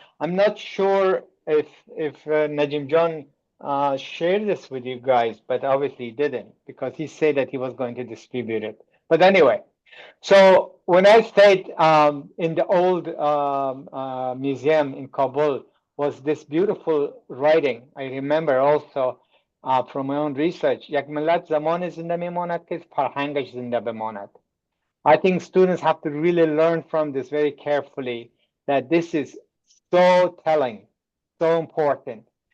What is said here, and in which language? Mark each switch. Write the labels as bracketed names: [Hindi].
[English] I'm not sure if Najim John shared this with you guys, but obviously he didn't, because he said that he was going to distribute it. But anyway, so when I stayed in the old museum in Kabul, was this beautiful writing. I remember also from my own research. [Persian] یک ملت زمان زنده میماند که فرهنگش زنده بماند. [English] I think students have to really learn from this very carefully, that this is so telling, so important.